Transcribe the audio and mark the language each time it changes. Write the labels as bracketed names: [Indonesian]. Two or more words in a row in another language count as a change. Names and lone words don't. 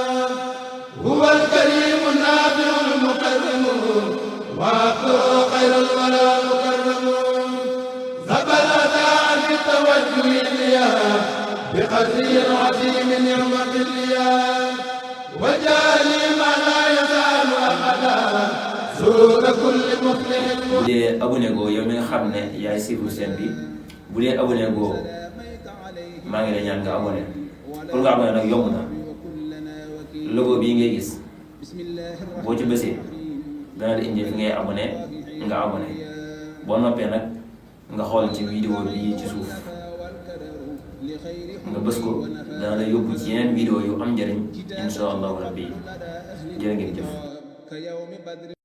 [Arabic] هو الكريم النافع المكرم وعبده خير الورى المكرم ثبت عن التوجه ليا بقدر عظيم نعمة ليا وجعلي ما لا يزال أبدا سرور كل مفلح. [Wolof] bu dee abonné goo yow mi nga xam ne yaay suivre chaîne bi bu dee abonné goo maa ngi lay ñaan nga abonné pour nga abonné nag yomb na logo bii ngay gis boo ci bësee dana la indi fi ngay abonné nga abonné boo noppee nag nga xool ci vidéo bi ci suuf nga bës ko dana la yóbbu ci yeneen vidéo yu am njëriñ [Arabic] إن شاء الله ربي [Wolof] jërë ngeen jëf.